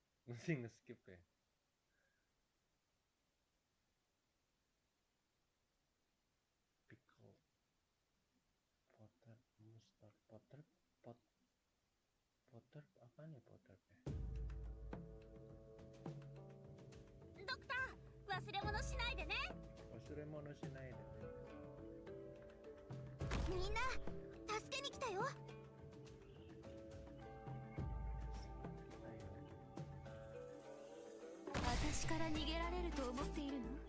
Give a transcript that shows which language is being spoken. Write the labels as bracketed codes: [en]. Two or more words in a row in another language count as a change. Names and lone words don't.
[id] Mesti nge-skip ya. Pickle. Potter, mustard, potter, potter, apaan ya potter ya? [ja] ドクター、忘れ物しないでね。忘れ物しないでね。みんな助けに来たよ。私から逃げられると思っているの？